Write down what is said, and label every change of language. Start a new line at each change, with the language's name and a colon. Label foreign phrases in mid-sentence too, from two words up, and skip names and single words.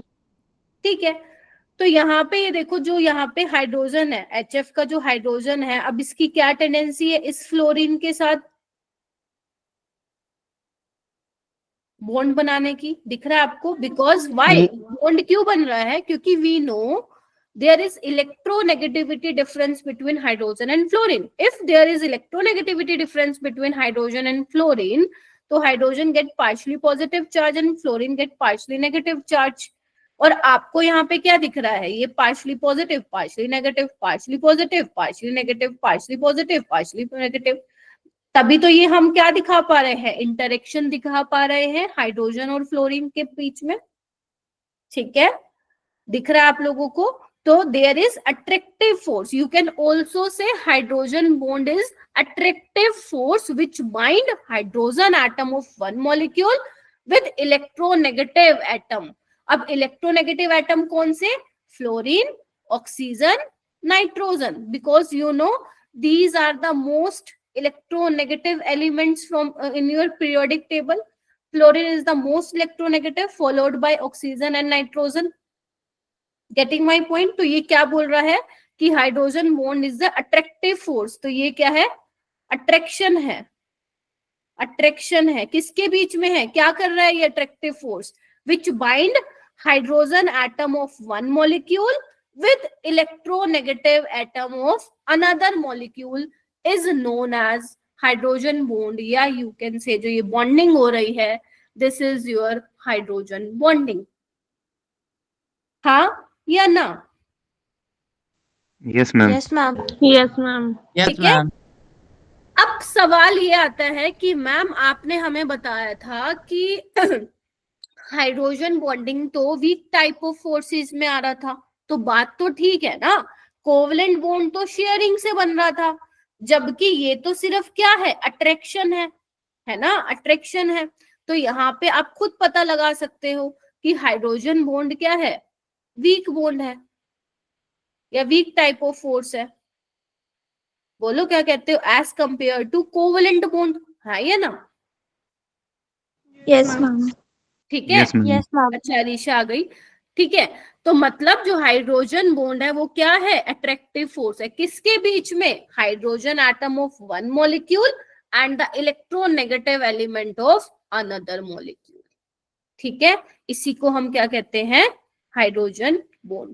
Hindi: ठीक है, तो यहाँ पे ये देखो जो यहाँ पे हाइड्रोजन है, HF का जो हाइड्रोजन है, अब इसकी क्या टेंडेंसी है इस फ्लोरीन के साथ बॉन्ड बनाने की, दिख रहा है आपको?
English: because why bond
Hindi: क्यों बन रहा है, क्योंकि
English: we know there is electronegativity difference between hydrogen and fluorine. If there is electronegativity difference between hydrogen and fluorine, तो hydrogen get partially positive charge and fluorine get partially negative charge.
Hindi: और आपको यहाँ पे क्या दिख रहा है, ये
English: partially positive, partially negative, partially positive, partially negative, partially positive, partially negative।
Hindi: तभी तो ये हम क्या दिखा पा रहे हैं, इंटरेक्शन दिखा पा रहे हैं हाइड्रोजन और फ्लोरीन के बीच में। ठीक है, दिख रहा है आप लोगों को?
English: तो there is attractive force, you can also say hydrogen bond is attractive force which bind hydrogen atom of one molecule with electronegative atom. अब electronegative atom
Hindi: कौन से?
English: fluorine, oxygen, nitrogen, because you know these are the most electronegative elements from in your periodic table. Fluorine is the most electronegative followed by oxygen and nitrogen. getting my point?
Hindi: तो ये क्या बोल रहा है कि
English: hydrogen bond is the attractive force,
Hindi: तो ये क्या है? अट्रैक्शन है, अट्रैक्शन है, किसके बीच में है, क्या कर रहा है ये
English: attractive force? which bind hydrogen atom of one molecule with electronegative atom of another molecule is known as hydrogen bond, या you can say
Hindi: जो ये बॉन्डिंग हो रही है
English: this is your hydrogen bonding.
Hindi: हाँ या ना?
English: Yes, ma'am. Yes, ma'am. Yes, ma'am. Yes,
Hindi: ठीक है?
English: ma'am.
Hindi: अब सवाल ये आता है कि मैम आपने हमें बताया था कि हाइड्रोजन बॉन्डिंग तो
English: weak type of forces
Hindi: में आ रहा था, तो बात तो ठीक है ना,
English: covalent bond
Hindi: तो शेयरिंग से बन रहा था, जबकि ये तो सिर्फ क्या है, अट्रैक्शन है ना, अट्रैक्शन है। तो यहाँ पे आप खुद पता लगा सकते हो कि
English: hydrogen bond
Hindi: क्या है,
English: weak bond
Hindi: है या
English: weak type of force
Hindi: है। बोलो क्या कहते हो,
English: as compare to covalent bond,
Hindi: है ये ना?
English: Yes, ma'am.
Hindi: ठीक है?
English: Yes, ma'am. Yes, ma'am.
Hindi: अच्छा रीशा आ गई। ठीक है, तो मतलब जो
English: hydrogen bond
Hindi: है वो क्या है,
English: attractive force
Hindi: है। किसके बीच में,
English: hydrogen atom of one molecule and the electronegative element of another molecule.
Hindi: ठीक है, इसी को हम क्या कहते हैं,
English: hydrogen bond.